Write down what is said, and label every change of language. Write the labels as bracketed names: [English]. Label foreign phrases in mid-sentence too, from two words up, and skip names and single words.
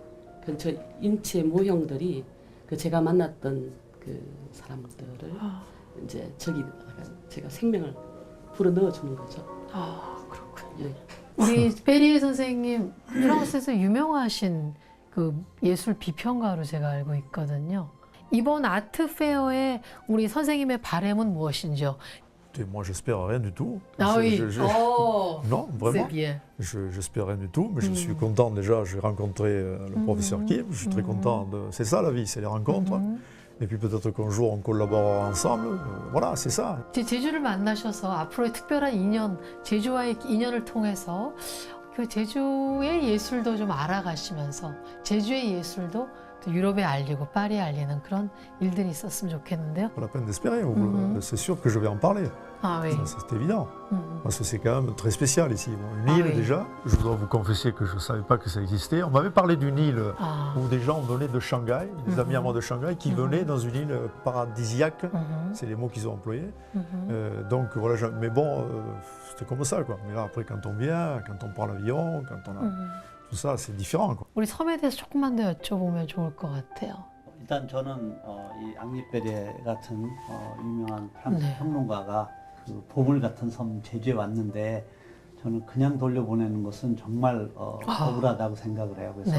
[Korean] 저 인체 모형들이 그 제가 만났던 그 사람들을 이제 저기 제가 생명을 불어 넣어주는 거죠. 아, 그렇군요. 예. 우리 베리에 선생님 프랑스에서 유명하신 그 예술 비평가로 제가 알고 있거든요. 이번 아트 페어에 우리 선생님의 바람은 무엇인지요? [French] Écoutez, moi, j'espère rien du tout. Ah oui. Oh, Non, c'est vraiment. bien. J'espère rien du tout, mais je suis content déjà. J'ai rencontré le professeur Kim. Je suis très content. C'est ça la vie, c'est les rencontres. Et puis peut-être qu'un jour on collaborera ensemble. Voilà, c'est ça. [Korean] 제주를 만나셔서 앞으로의 특별한 인연, 제주와의 인연을 통해서 그 제주의 예술도 좀 알아가시면서 제주의 예술도 또 유럽에 알리고 파리에 알리는 그런 일들이 있었으면 좋겠는데요. [French] Pas la peine d'espérer. C'est sûr que je vais en parler. 아, oui. Ça, c'est évident. Parce que c'est quand même très spécial ici. Bon, une île oui. déjà. Je dois vous confesser que je ne savais pas que ça existait. On m'avait parlé d'une île 아, où des gens venaient de Shanghai, des amis à moi de Shanghai, qui venaient dans une île paradisiaque. C'est les mots qu'ils ont employés. Donc voilà, mais bon, c'était comme ça, quoi. Mais là, après, quand on vient, quand on prend l'avion, quand on a tout ça, c'est différent, quoi. [Korean] 우리 섬에 대해서 조금만 더 여쭤보면 좋을 것 같아요. 일단 저는 이 앙리페레 같은 유명한 프랑스 네. 평론가가 그 보물 같은 섬 제주에 왔는데 저는 그냥 돌려보내는 것은 정말 억울하다고 생각을 해요. 그래서